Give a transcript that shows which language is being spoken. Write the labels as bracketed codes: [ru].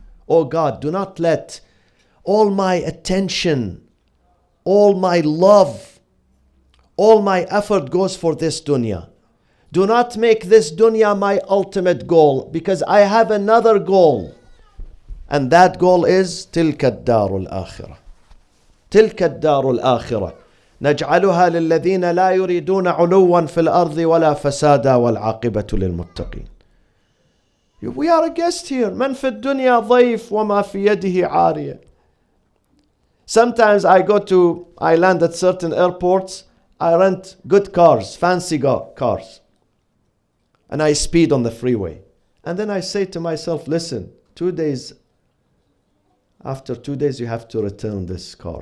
[en] Oh God, do not let all my attention, all my love, all my effort goes for this dunya. Do not make this dunya my ultimate goal, because I have another goal. And that goal is [ar] تلك الدار الآخرة. تلك الدار الآخرة نجعلها للذين لا يريدون علوا في الأرض ولا فسادا والعاقبة للمتقين. [en] We are a guest here. [ar] من في الدنيا ضيف وما في يده عارية. [en] Sometimes I land at certain airports. I rent good cars, fancy cars. And I speed on the freeway. And then I say to myself, listen, after 2 days you have to return this car.